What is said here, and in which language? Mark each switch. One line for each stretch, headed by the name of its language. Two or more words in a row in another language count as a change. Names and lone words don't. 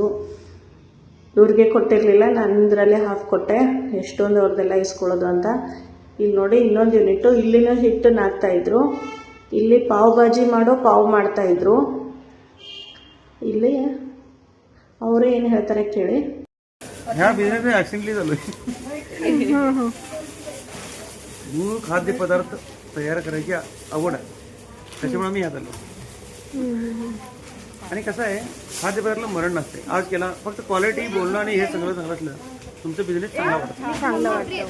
Kannada: ಇವ್ರಿಗೆ ಕೊಟ್ಟಿರಲಿಲ್ಲ, ನಂದರಲ್ಲೇ ಹಾಫ್ ಕೊಟ್ಟೆ. ಎಷ್ಟೊಂದು ಅವ್ರದ್ದೆಲ್ಲ ಇಸ್ಕೊಳ್ಳೋದು ಅಂತ. ಇಲ್ಲಿ ನೋಡಿ, ಇನ್ನೊಂದು ಯೂನಿಟು. ಇಲ್ಲಿನ ಹಿಟ್ಟು ನಾದ್ತಾಯಿದ್ರು. ಇಲ್ಲಿ ಪಾವ್ ಭಾಜಿ ಮಾಡೋ ಪಾವು ಮಾಡ್ತಾಯಿದ್ರು. ಇಲ್ಲಿ ಅವರೇ ಏನು ಹೇಳ್ತಾರೆ ಕೇಳಿ.
Marathi: खाद्य पदार्थ तयार करायची आवड आहे, त्याच्यामुळे मी यात आलो. आणि कसं आहे, खाद्यपदार्थाला मरण नसते. आज केला फक्त क्वालिटी बोलणं आणि हे सगळं चांगलं असलं तुमचं बिझनेस चांगला वाटतं.